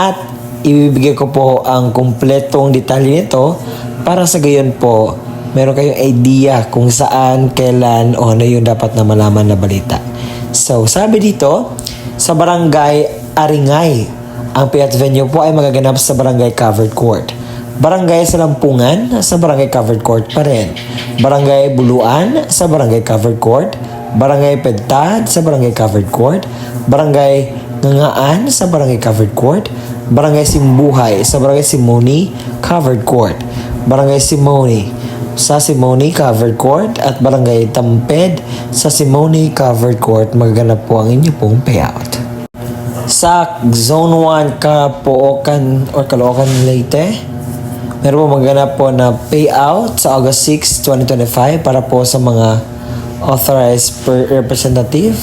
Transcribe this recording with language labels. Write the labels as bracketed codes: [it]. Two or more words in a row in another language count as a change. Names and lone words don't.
[tl] At ibibigay ko po ang kumpletong detalye nito para sa gayon po, meron kayong idea kung saan, kailan o ano yung dapat na malaman na balita. So, sabi dito, sa Barangay Aringay, ang [en] payout venue [tl] po ay magaganap sa Barangay Covered Court. Barangay Salampungan sa Barangay Covered Court pa rin. Barangay Buluan sa Barangay Covered Court. Barangay Pedtad sa Barangay Covered Court. Barangay Ngangaan sa Barangay Covered Court. Barangay Simbuhay sa Barangay Simoni Covered Court. Barangay Simoni sa Simoni Covered Court at Barangay Tamped sa Simoni Covered Court magaganap po ang inyo pong payout. Sa Zone 1 Kapookan or Caloocan Leyte, meron po magganap po na payout sa August 6, 2025 para po sa mga [en] authorized representative.